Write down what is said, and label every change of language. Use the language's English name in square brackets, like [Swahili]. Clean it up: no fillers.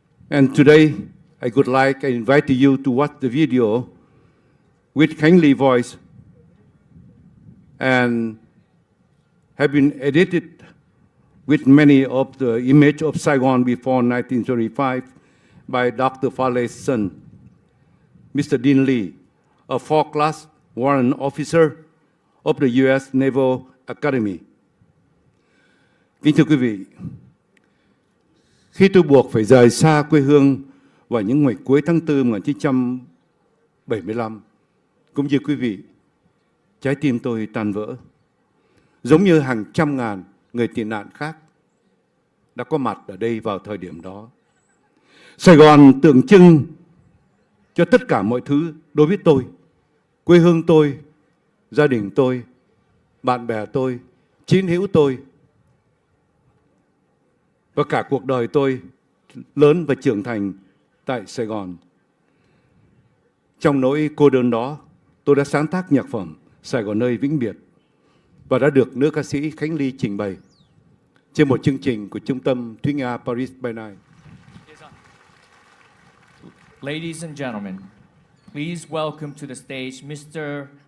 [English] And today, I would like to invite you to watch the video with Khánh Ly voice and have been edited with many of the image of Saigon before 1935 by Dr. Farley's son, Mr. Dean Lee, a 4th-class warrant officer of the U.S. Naval Academy. [Vietnamese] Kính thưa quý vị, khi tôi buộc phải rời xa quê hương vào những ngày cuối tháng 4 1975, cũng như quý vị, trái tim tôi tan vỡ, giống như hàng trăm ngàn người tị nạn khác đã có mặt ở đây vào thời điểm đó. Sài Gòn tượng trưng cho tất cả mọi thứ đối với tôi, quê hương tôi, gia đình tôi, bạn bè tôi, chiến hữu tôi, và cả cuộc đời tôi lớn và trưởng thành tại Sài Gòn. Trong nỗi cô đơn đó, tôi đã sáng tác nhạc phẩm Sài Gòn ơi vĩnh biệt và đã được nữ ca sĩ Khánh Ly trình bày trên một chương trình của Trung tâm Thúy Nga Paris by Night. [English] Ladies and gentlemen, please welcome to the stage Mr.